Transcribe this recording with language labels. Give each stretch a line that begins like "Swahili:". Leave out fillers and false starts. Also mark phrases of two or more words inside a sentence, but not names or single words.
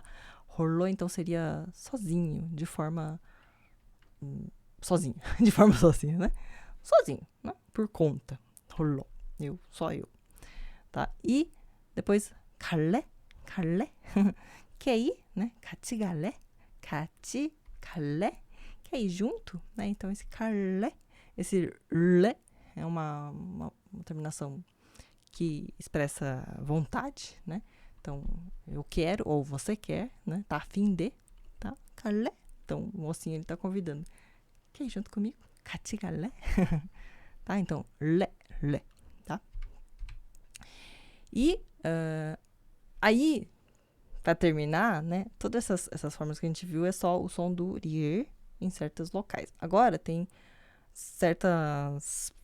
Portuguese: Rollo, então, seria sozinho, de forma sozinho, né? Sozinho, né? Por conta. Rollo, só eu, tá? E depois 갈래, que é ir, né?
Korean: 같이 갈래,
Portuguese: que é ir junto, né? Então esse 갈래, esse le é uma terminação que expressa vontade, né? Então, eu quero, ou você quer, né? Tá a fim de, tá? 갈래? Então, o mocinho, ele tá convidando. Quer ir junto comigo?
Korean: 같이 갈래?
Portuguese: Tá? Então, le, tá? E aí, para terminar, né? Todas essas formas que a gente viu é só o som do rir em certos locais. Agora, tem certas...